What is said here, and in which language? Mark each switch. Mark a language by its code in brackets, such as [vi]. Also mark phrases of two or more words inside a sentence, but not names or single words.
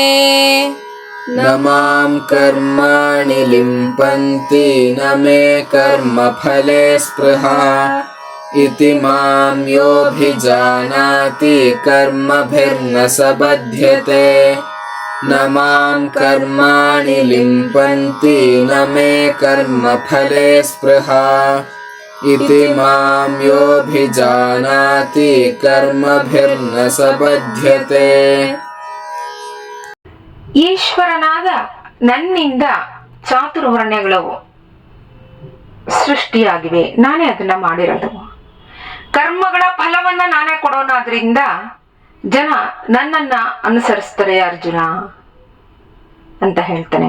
[sa] न मां कर्माणि लिम्पन्ति न मे कर्मफले स्पृहा इति मां योऽभिजानाति कर्मभिर्न सबध्यते न मां कर्माणि लिम्पन्ति न मे कर्मफले स्पृहा इति मां योऽभिजानाति कर्मभिर्न सबध्यते. [kn] ಈಶ್ವರನಾದ ನನ್ನಿಂದ ಚಾತುರ್ವರ್ಣ್ಯಗಳು ಸೃಷ್ಟಿಯಾಗಿವೆ, ನಾನೇ ಅದನ್ನ ಮಾಡಿರೋದು. ಕರ್ಮಗಳ ಫಲವನ್ನ ನಾನೇ ಕೊಡೋನಾದ್ರಿಂದ ಜನ ನನ್ನನ್ನ ಅನುಸರಿಸ್ತಾರೆ ಅರ್ಜುನ ಅಂತ ಹೇಳ್ತಾನೆ.